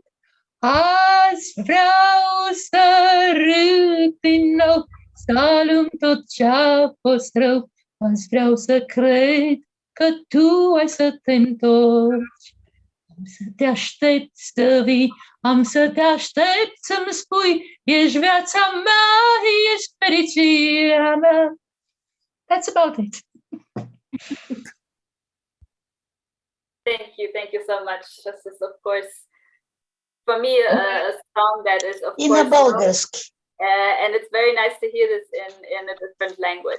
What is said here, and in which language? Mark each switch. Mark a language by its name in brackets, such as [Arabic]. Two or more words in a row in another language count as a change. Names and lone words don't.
[Romanian] Azi vreau să râd din nou, să alung tot ce-a fost rău. Azi vreau să cred că tu ai să te întorci. Am să te aștept să vii, am să te aștept să-mi spui, ești viața mea, ești fericirea mea. [English] That's about it. Thank you so much. This is, of course, for me, a song that is, of course, and it's very nice to hear this in a different language.